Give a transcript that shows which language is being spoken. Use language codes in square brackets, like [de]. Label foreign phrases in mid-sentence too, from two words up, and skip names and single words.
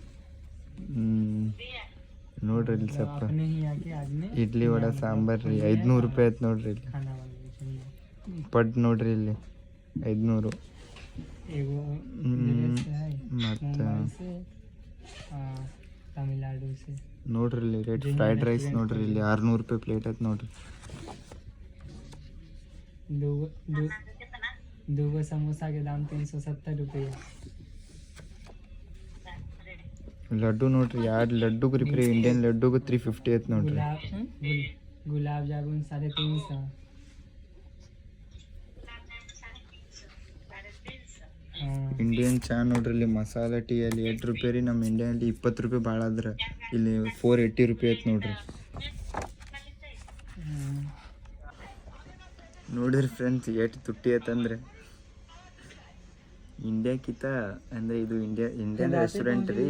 [kn] ನೋಡ್ರಿ ಇಲ್ಲಿ ಸ್ವಲ್ಪ ಇಡ್ಲಿ ವಡೆ ಸಾಂಬಾರು ರೀ 500 ರೂಪಾಯಿ ಐತೆ ನೋಡ್ರಿ. ಇಲ್ಲಿ ಪಡ್ ನೋಡ್ರಿ ಇಲ್ಲಿ 500. ಮತ್ತು ನೋಡ್ರಿ ಇಲ್ಲಿ ರೇಟ್ ಫ್ರೈಡ್ ರೈಸ್ ನೋಡ್ರಿ ಇಲ್ಲಿ 600 ರೂಪಾಯಿ ಪ್ಲೇಟ್ ಐತೆ ನೋಡ್ರಿ. [hi] दो समोसा के दाम 370 रुपये. [kn] ಲಡ್ಡು ನೋಡ್ರಿ, 2 ಲಡ್ಡುಗೆ ರೀ ಇಂಡಿಯನ್ ಲಡ್ಡುಗೆ 350 ಐತೆ ನೋಡ್ರಿ. [hi] गुलाब जामुन 350. [kn] ಇಂಡಿಯನ್ ಚಾ ನೋಡ್ರಿ ಇಲ್ಲಿ ಮಸಾಲ ಟೀ ಅಲ್ಲಿ 8 ರೂಪಾಯಿ ರೀ. ನಮ್ಮ ಇಂಡಿಯನ್ಲಿ 20 ರೂಪಾಯಿ ಭಾಳ ಆದ್ರೆ ಇಲ್ಲಿ 480 ರೂಪಾಯಿ ಐತೆ ನೋಡ್ರಿ. ನೋಡಿರಿ ಫ್ರೆಂಡ್ಸ್ ಎಷ್ಟು ತುಟ್ಟಿ ಐತಂದ್ರೆ ಇಂಡಿಯಾಕ್ಕಿಂತ ಅಂದರೆ ಇದು [en] Indian restaurant [kn] ರೀ.